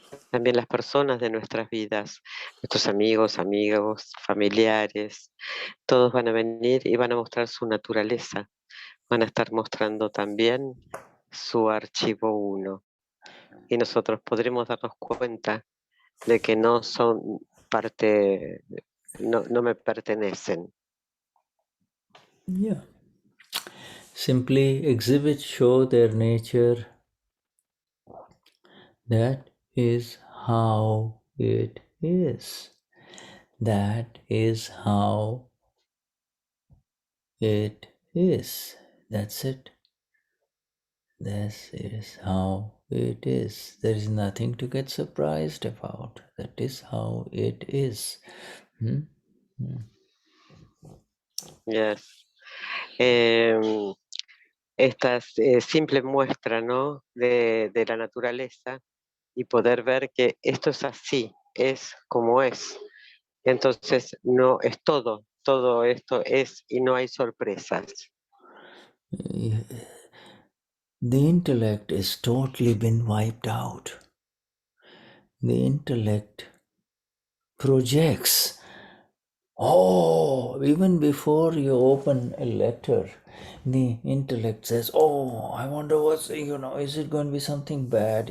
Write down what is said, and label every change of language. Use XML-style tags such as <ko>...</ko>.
<es>También las personas de nuestras vidas, nuestros amigos, familiares, todos van a venir y van a mostrar su naturaleza. Van a estar mostrando también su archivo 1. Y nosotros podremos darnos cuenta de que no son parte, no me pertenecen.</es> <en>Yeah. Simply exhibit, show their nature. That is how it is. That is how it is. That's it. This is how it is. There is nothing to get surprised about. That is how it is. Yes.</en> <es>Esta simple muestra, ¿no? de la naturaleza y poder ver que esto es así, es como es. Entonces, no es todo esto es y no hay sorpresas.</es> <en>The intellect is totally been wiped out. The intellect projects Oh, even before you open a letter, the intellect says, oh, I wonder what's, is it going to be something bad?</en>